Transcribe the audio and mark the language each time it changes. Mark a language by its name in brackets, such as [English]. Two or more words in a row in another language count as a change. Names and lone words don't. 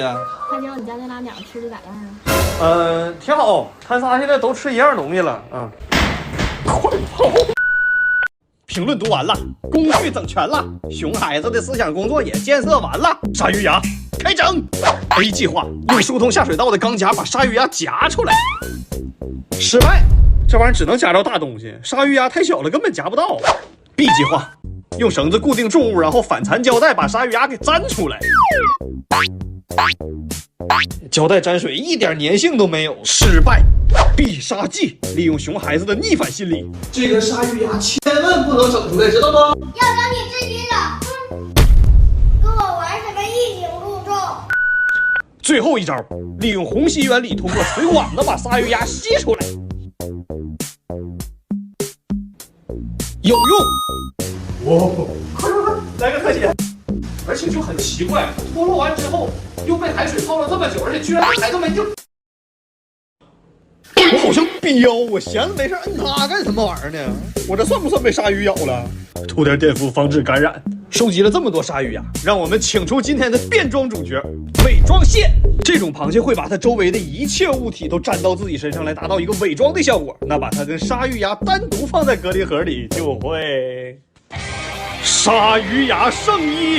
[Chinese] 快教你家那俩鸟吃的咋樣啊？挺好，他仨现在都吃一樣東西了。快跑！評論讀完了，工具整全了，熊孩子的思想工作也建設完了。鯊魚牙開整。A 計劃用疏通下水道的鋼夾把鯊魚牙夾出來。失敗，這玩意兒只能夾到大東西，鯊魚牙太小了，根本夾不到。B 計劃用繩子固定重物，然後反纏膠帶把鯊魚牙給粘出來。膠帶沾水一點粘性都沒有，失敗。必殺技利用熊孩子的逆反心理，這個鯊魚牙千萬不能整出來，知道嗎？要等你自己找。跟我玩什麼最後一招，利用虹吸原理，通过水管子把鲨鱼牙吸出来，有用。哦，快，来个特写！而且就很奇怪，脱落完之后又被海水泡了这么久，而且居然还这么硬。我好像彪，我闲着没事摁它干什么玩意兒呢？我這算不算被鯊魚咬了？塗點碘伏防止感染。收集了這麼多鯊魚牙，讓我們請出今天的變裝主角——偽裝蟹。這種螃蟹會把它周圍的一切物體都粘到自己身上，來達到一個偽裝的效果。那把它跟鯊魚牙單獨放在隔離盒裡，就會鯊魚牙聖衣。